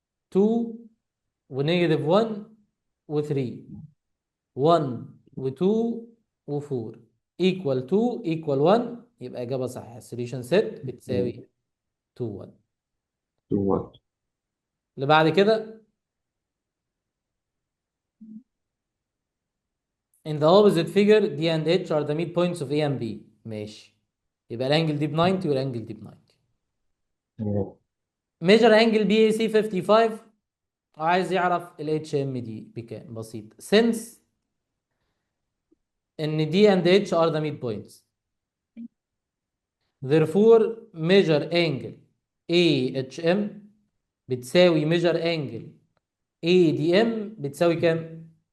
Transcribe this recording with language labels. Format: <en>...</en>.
<ar>2 ونيجاتيف 1 و3 1 و2 و4 ايكوال 2 ايكوال 1، يبقى اجابه صحيحه. السوليوشن سيت بتساوي 2 1. 2 1. اللي بعد كده</ar> <en>in the opposite figure D and H are the midpoints of A and B.</en> <ar>ماشي، يبقى الانجل دي ب 90 والانجل دي ب 90.</ar> <en>measure angle BAC 55</en> <ar>وعايز يعرف ال HM دي بكام. بسيط.</ar> <en>since ان D and H are the midpoints therefore measure angle AHM بتساوي measure angle ADM</en> <ar>بتساوي كام؟</ar>